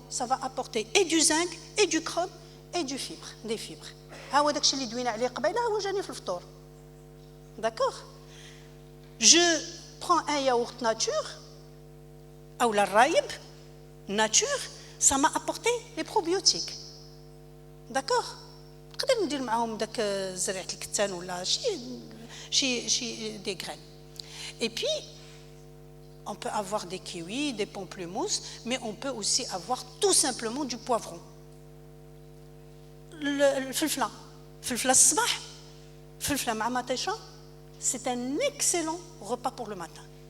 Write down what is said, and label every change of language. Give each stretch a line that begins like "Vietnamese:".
French: Ça va apporter et du zinc, et du chrome, et des fibres. D'accord? Je prends un yaourt nature, ou la raïb, nature, ça m'a apporté les probiotiques. D'accord?
Arabic: نقدر ندير معاهم داك زريعه الكتان ولا شي
French: des graines. Et puis on peut avoir des kiwis, des pamplemousses, mais on peut aussi avoir tout simplement du poivron.
Arabic: الفلفله الصباح الفلفله مع مطيشه
French: c'est un excellent repas pour le matin.